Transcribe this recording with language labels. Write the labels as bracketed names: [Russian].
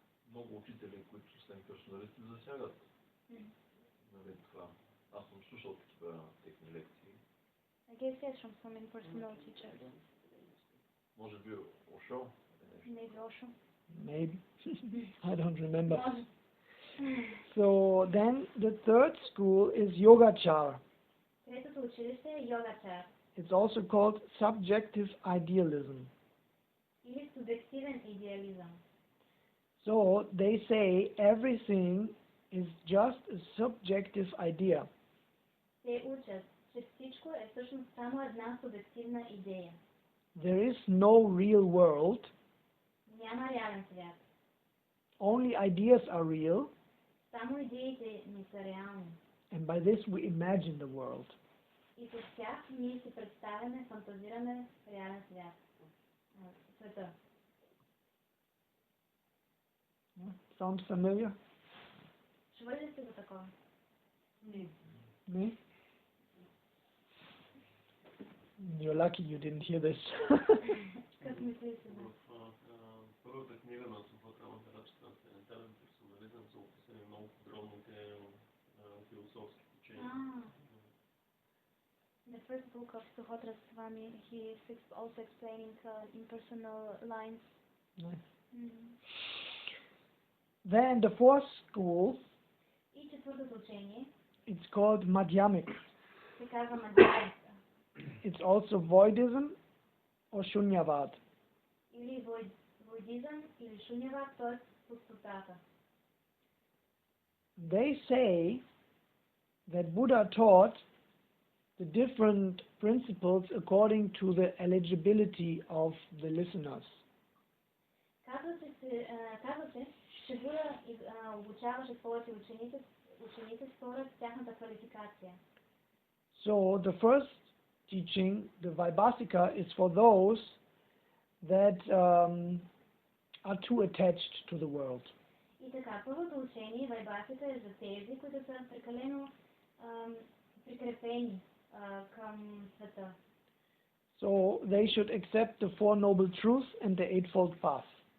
[Bulgarian] Много учители, които са имперсоналисти, засягат. Нали, това. Аз съм слушал такива техни лекции. [English] I guess yes, from some impersonal teachers. [Bulgarian] Може би Ошо? [English] Maybe Osho. Maybe. I don't remember. [Bulgarian] Може. [English] So then the third school is Yogachar. [Bulgarian] Третото училище е Йогачар. [English] It's also called subjective idealism. [Bulgarian] Или субективен идеализъм. [English] So they say everything is just a subjective idea. [Bulgarian] Те учат, че всичко е всъщност само една субективна идея. [English] There is no real world. [Bulgarian] Няма реален свят. [English] Only ideas are real, [Bulgarian] Само идеите ни са реални. [English] and by this we imagine the world. [Bulgarian] И с тях ние си представяме, фантазираме реален свят. Света. [English] Sounds familiar? [Bulgarian] Чували ли сте за такова? [English] Me? You're lucky you didn't hear this. [Bulgarian] Как мислите си за? В първата книга на Сухотрама трансцендентален персонализъм са описани много подробните философски учения. [English] The first book of Suhotra Swami, he is also explaining impersonal lines. Nice. Then the fourth school, [Bulgarian] И четвъртото учение [English] it's called Madhyamik. [Bulgarian] се казва Мадхьямика. [English] It's also Voidism or Shunyavad. [Bulgarian] Или Будизъм, или Шуньявад, т.е. пустотата. [English] They say that Buddha taught the different principles according to the eligibility of the listeners. [Bulgarian] Казва се, че Буда обучаваше своите ученици според тяхната квалификация. [English] So the first teaching, the Vaibhasika, is for those that are too attached to the world. [Bulgarian] И така, първото учение, Вайбасика, е за тези, които са прекалено прикрепени към света. [English] So they should accept the Four Noble Truths and the Eightfold Path.